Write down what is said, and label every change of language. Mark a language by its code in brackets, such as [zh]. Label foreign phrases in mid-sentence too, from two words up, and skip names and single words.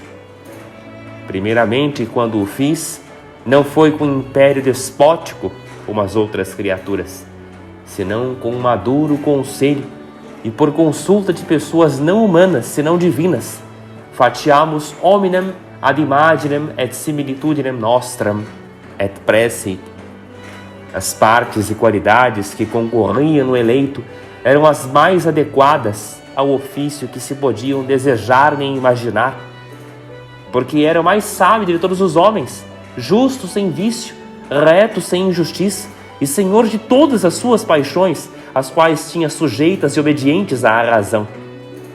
[pt] Primeiramente, quando o fiz, não foi com império despótico como as outras criaturas, senão com um maduro conselho, e por consulta de pessoas não humanas, senão divinas, [la] fatiamus hominem ad imaginem et similitudinem nostram, et prece. [pt] As partes e qualidades que concorriam no eleito eram as mais adequadas ao ofício que se podiam desejar nem imaginar, porque era o mais sábio de todos os homens, justo sem vício, reto sem injustiça, e senhor de todas as suas paixões, as quais tinha sujeitas e obedientes à razão.